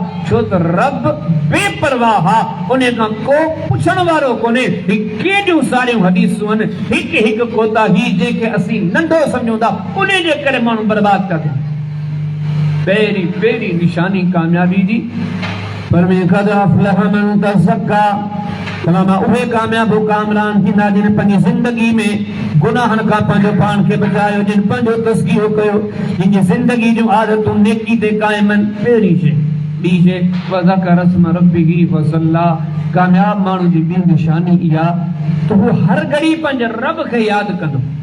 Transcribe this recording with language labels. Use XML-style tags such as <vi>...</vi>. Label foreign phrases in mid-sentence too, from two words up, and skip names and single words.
<sd>छो त रब बेपरवाह आहे, उन खां को पुछण वारो कोन्हे। केॾियूं सारियूं हदीसूं आहिनि, हिकु कोताही जेके असीं नंढो सम्झूं था उन जे करे माण्हू बर्बाद था थियनि। पहिरीं निशानी कामयाबी जी पर में</sd> <ar>قد أفلح من تزكى.</ar> <sd>तमाम उहे कामयाब कामरान थींदा जिन पंहिंजी ज़िंदगी में गुनाहनि खां पंहिंजो पाण खे बचायो, जिन पंहिंजो तज़कियो कयो, जिन जी ज़िंदगी जूं आदतूं नेकी ते क़ाइम आहिनि। पहिरीं शइ, ॿी शइ</sd> <ar>وذكر اسم ربه فصلى.</ar> <sd>कामयाब माण्हू जी ॿी निशानी इहा त हू हर घड़ी पंहिंजे रब खे यादि कंदो।</sd>